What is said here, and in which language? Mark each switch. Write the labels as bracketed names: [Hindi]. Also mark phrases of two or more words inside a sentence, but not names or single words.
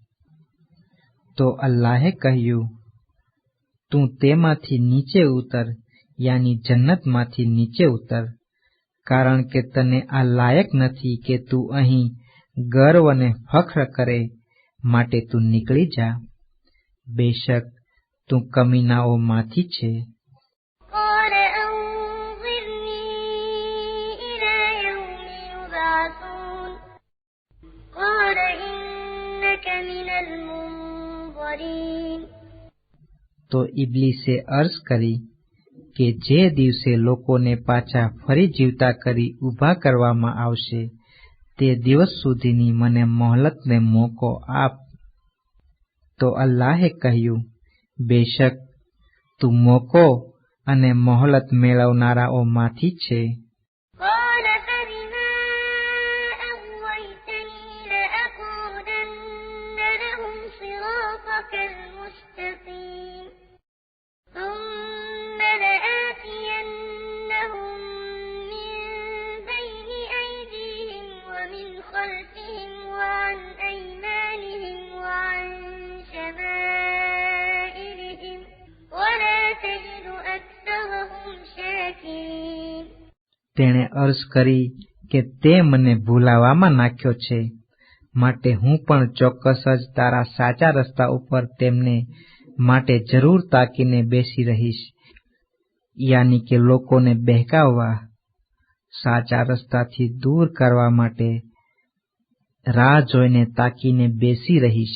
[Gujarati] તો અલ્લાહે કહ્યું, તું તેમાંથી નીચે ઉતર, યાની જન્નતમાંથી નીચે ઉતર, કારણ કે તને આ લાયક નથી કે તું અહીં ગર્વ અને ફખ્ર કરે, માટે તું નીકળી જા. બેશક તું કમીનાઓમાંથી છે. [Arabic] قال أنظرني إلى يوم يبعثون قال إنك من المنظرين. [Gujarati] તો ઇબ્લીસે અર્જ કરી કે જે દિવસે લોકોને પાછા ફરી જીવતા કરી ઊભા કરવામાં આવશે તે દિવસ સુધીની મને મોહલતને મોકો આપ. તો અલ્લાહે કહ્યું, બેશક તું મોકો અને મોહલત મેળવનારાઓમાંથી છે. [Arabic] قال فبما أغويتني لأقعدن لهم صراطك المستقيم ثم لآتينهم من بين أيديهم ومن خلفهم وعن أيمانهم وعن شمائلهم ولا تجد أكثرهم شاكرين. [Gujarati] તેણે અર્જ કરી કે તે મને ભૂલાવામાં નાખ્યો છે, માટે હું પણ ચોક્કસ જ તારા સાચા રસ્તા ઉપર તેમને માટે જરૂર તાકીને બેસી રહીશ, યાની કે લોકોને બહેકાવવા, સાચા રસ્તાથી દૂર કરવા માટે રાહ જોઈને તાકીને બેસી રહીશ.